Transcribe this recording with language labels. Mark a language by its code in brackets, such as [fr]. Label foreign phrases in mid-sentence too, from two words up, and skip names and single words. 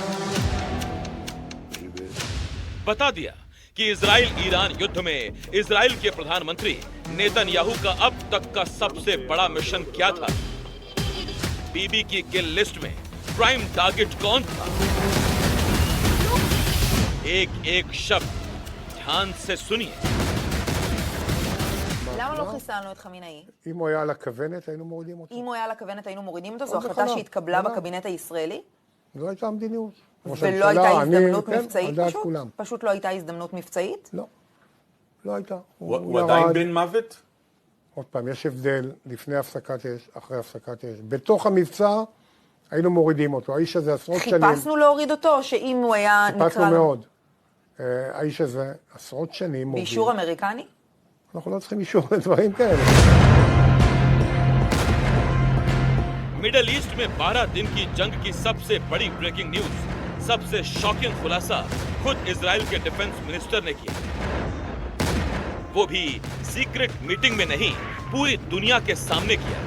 [hi] बता दिया कि इजराइल ईरान युद्ध में इजराइल के प्रधानमंत्री नेतन्याहू का अब तक का सबसे बड़ा मिशन क्या था। बीबी की [en] kill list [hi] में [en] prime target [hi] कौन था। एक एक शब्द ध्यान से सुनिए। [he] למה לא חיסלנו את חמינאי? אם הוא היה על הכוונת, היינו מורידים אותו. אם הוא היה על הכוונת, היינו מורידים אותו? זו החלטה שהתקבלה בקבינט הישראלי? זו הייתה המדיניות. ולא הייתה הזדמנות מבצעית על דעת פשוט? כולם. פשוט לא הייתה הזדמנות מבצעית? לא. לא הייתה. הוא עדיין בן מוות? עוד פעם, יש הבדל לפני הפסקת אש, אחרי הפסקת אש. בתוך המבצע היינו מורידים אותו. האיש הזה עשרות שנים... חיפשנו להוריד אותו, או שאם הוא היה נקרא... חיפשנו מאוד. האיש הזה עשרות שנים מוביל. באישור אמריקני? אנחנו לא צריכים אישור לדברים כאלה. [hi] मिडल ईस्ट में 12 दिन की जंग की सबसे बड़ी [en] breaking news, [hi] सबसे शॉकिंग खुलासा खुद इजराइल के [en] defense minister [hi] ने किया। वो भी [en] secret meeting [hi] में नहीं, पूरी दुनिया के सामने किया।